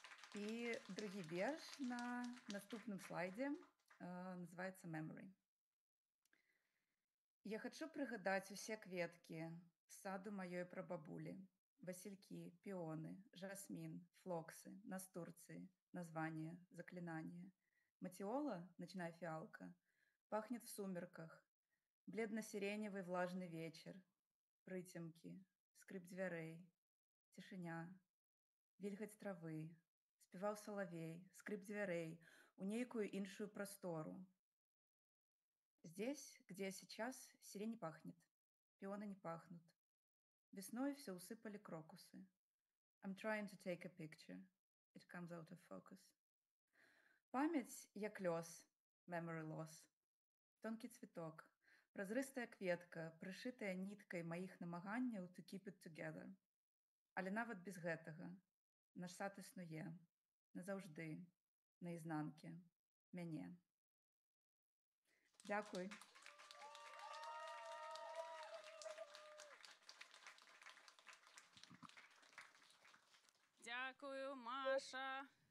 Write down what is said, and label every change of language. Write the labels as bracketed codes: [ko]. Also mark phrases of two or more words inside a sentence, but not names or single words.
[uk] І другий вірш на наступному слайді називається «Memory». Я хочу пригадати усе кветки саду моєї прабабулі. [ru] Васильки, пионы, жасмин, флоксы, настурции, названия, заклинания. Матиола, ночная фиалка, пахнет в сумерках. Бледно-сиреневый влажный вечер. [be] Прытемки, скрип дверей, тишиня, вільгаць травы, спеваў соловей, скрип дверей, у нейкую іншую простору. [ru] Здесь, где я сейчас, сирень не пахнет, пионы не пахнут. Весной все усыпали крокусы. [en] I'm trying to take a picture. It comes out of focus. [be] Память як лёс, [en] memory loss. [ru] Тонкий цветок, [be] празрыстая кветка, прышытая ніткай маіх намаганняў [en] to keep it together. [be] Але нават без гэтага наш сад існуе назаўжды, наізнанке, мяне. [uk] Дякуй. Дякую, Маша.